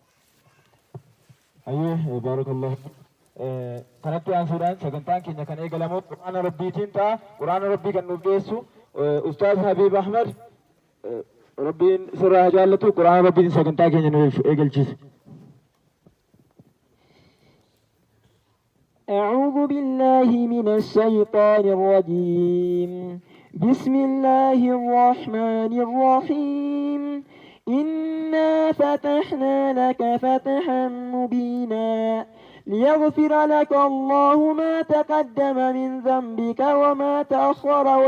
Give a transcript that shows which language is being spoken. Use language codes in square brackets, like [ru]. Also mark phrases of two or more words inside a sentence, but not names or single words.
[om] Ayyee baarakallahu. Kanatti aansuudhaan sagantaan keenya kan eegalamu quraana rabbiitiin ta'a. Quraana rabbii kan nuuf dhiyeessu Ustaaz Habiib Ahmed rabbiin sirraa jaallatu quraana rabbiin sagantaa keenya nuuf eegalchiisa. [ar] أعوذ بالله من الشيطان الرجيم بسم الله الرحمن الرحيم إنا فتحنا لك فتحا مبينا ليغفر لك الله ما تقدم من ذنبك وما تأخر